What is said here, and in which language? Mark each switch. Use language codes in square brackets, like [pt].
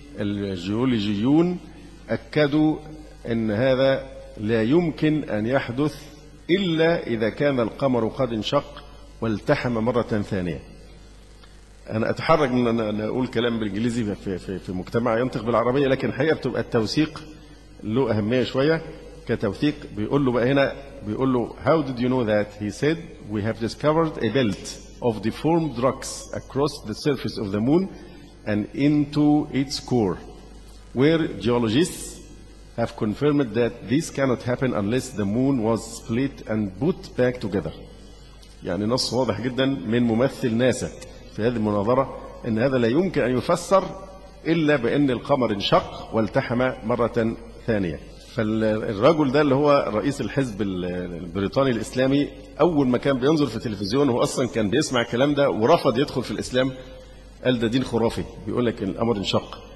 [ar] الجيولوجيون أكدوا أن هذا لا يمكن أن يحدث إلا إذا كان القمر قد انشق والتحم مرة ثانية. أنا أتحرك من أن أقول كلام بالإنجليزي في مجتمع ينطق بالعربية، لكن حقيقة بتبقى التوثيق له أهمية شوية كتوثيق. بيقول له بقى هنا بيقول له [en] How did you know that? He said we have discovered a belt of deformed rocks across the surface of the moon and into its core where geologists have confirmed that this cannot happen unless the moon was split and put back together. [ar] يعني نص واضح جدا من ممثل ناسا في هذه المناظرة ان هذا لا يمكن ان يفسر الا بان القمر انشق والتحم مرة ثانية. فالرجل ده اللي هو رئيس الحزب البريطاني الإسلامي أول ما كان بينظر في التلفزيون هو أصلا كان بيسمع الكلام ده ورفض يدخل في الإسلام، قال ده دين خرافي بيقول لك الأمر انشق.